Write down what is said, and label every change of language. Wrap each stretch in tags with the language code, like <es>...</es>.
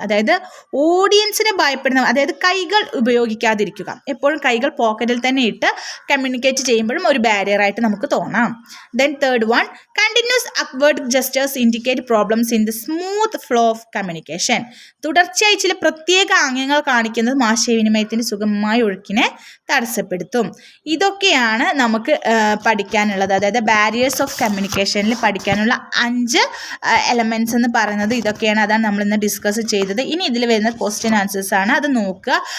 <ml>അതായത് ഓഡിയൻസിനെ ഭയപ്പെടുന്ന, അതായത് കൈകൾ ഉപയോഗിക്കാതിരിക്കുക. എപ്പോഴും കൈകൾ പോക്കറ്റിൽ തന്നെ ഇട്ട് കമ്മ്യൂണിക്കേറ്റ് ചെയ്യുമ്പോഴും ഒരു ബാരിയറായിട്ട് നമുക്ക് തോന്നാം.</ml> <en>Then third one, continuous upward gestures indicate problems in the smooth flow of communication.</en> <ml>തുടർച്ചയായി ചില പ്രത്യേക ആംഗ്യങ്ങൾ കാണിക്കുന്നത് ആശയവിനിമയത്തിന് സുഗമമായ ഒഴുക്കിനെ തടസ്സപ്പെടുത്തും. ഇതൊക്കെയാണ് നമുക്ക് പഠിക്കാനുള്ളത്. അതായത് ബാരിയേഴ്സ് ഓഫ് കമ്മ്യൂണിക്കേഷനിൽ പഠിക്കാനുള്ള 5 എലമെൻറ്റ്സ് എന്ന് പറയുന്നത് ഇതൊക്കെയാണ്. അതാണ് നമ്മളിന്ന് ഡിസ്കസ് ചെയ്തത്. ഇനി ഇതിൽ വരുന്ന ക്വസ്റ്റ്യൻ ആൻസേഴ്സ് ആണ്, അത് നോക്കുക.</ml>